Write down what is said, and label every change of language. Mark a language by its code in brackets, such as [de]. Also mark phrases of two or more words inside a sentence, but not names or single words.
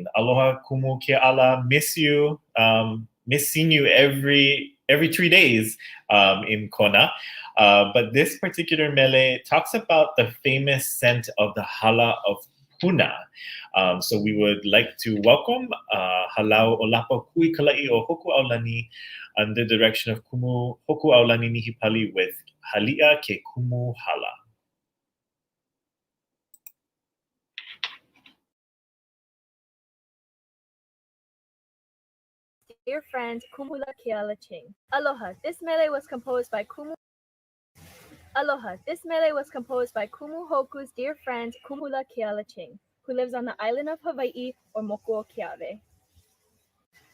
[en] Aloha Kumu Ke Ala, miss you. Miss seeing you every 3 days in Kona. But this particular mele talks about the famous scent of the hala of Puna. So we would like to welcome Halau Olapa Kui Kala'i o Hoku Aulani under the direction of Kumu Hoku Aulani Nihipali with Hali'a Ke Kumu Hala. Dear friends, Kumula Keala Ching. Aloha. This mele was composed by Kumu. Aloha. This mele was composed by Kumu Hoku's dear friend Kumula Keala Ching, who lives on the island of Hawaii or Mokuokeawe.